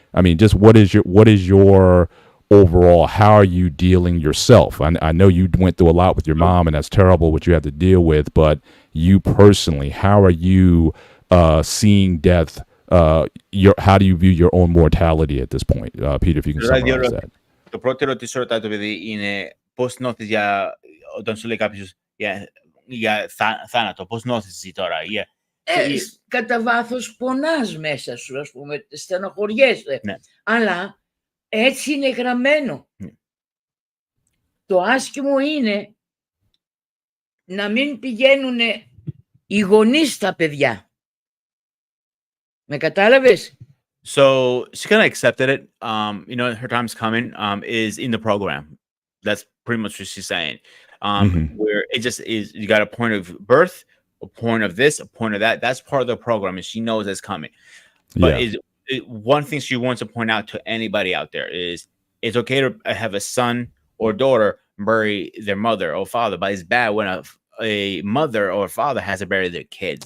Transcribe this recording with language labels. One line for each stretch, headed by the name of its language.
English: I mean, just what is your overall, how are you dealing yourself? I know you went through a lot with your mom, and that's terrible what you have to deal with, but you personally, how are you seeing death? How do you view your own mortality at this point? Peter, if you can summarize that.
Greek: Το πρώτο ερώτηση ρωτάει το παιδί είναι πώς νιώθεις όταν σου λέει κάποιος για θάνατο, πώς νιώθεις εσύ τώρα? Κατά βάθος πονάς μέσα σου, ας πούμε, στενοχωριέσαι. Ναι. Αλλά έτσι είναι γραμμένο. Το άσχημο είναι να μην πηγαίνουν οι γονείς στα παιδιά. Με κατάλαβες?
English: So she kind of accepted it. Her time's coming. Is in the program. That's pretty much what she's saying. Where it just is, you got a point of birth, a point of this, a point of that. That's part of the program, and she knows it's coming. But one thing she wants to point out to anybody out there is it's okay to have a son or daughter bury their mother or father, but it's bad when a mother or a father has to bury their kids.